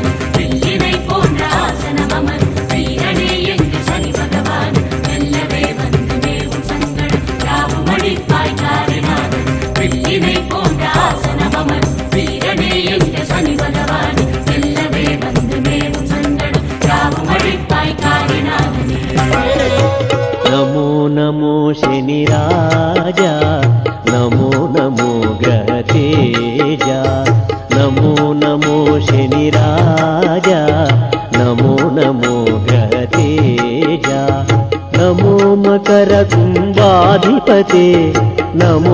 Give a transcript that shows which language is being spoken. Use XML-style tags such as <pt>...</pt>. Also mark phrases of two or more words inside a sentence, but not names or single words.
<ta>வெள்ளிலை போன்ற ஆசனம் அமரும் வீரனே எங்கள் சனி பகவானே, வெல்லவே வந்து வேவும் சங்கடம் யாவும் அழிப்பாய் காரிநாதன். வெள்ளிலை போன்ற ஆசனம் அமரும் வீரனே எங்கள் சனி பகவானே, வெல்லவே வந்து வேவும் சங்கடம் யாவும் அழிப்பாய் காரிநாதனே.</ta> <sa>नमो नमो शनिराजा नमो नमो ग्रहतेजा नमो नमो शनिराजा नमो नमो ग्रहतेजा नमो मकरकुम्भाधिपते नमो</sa>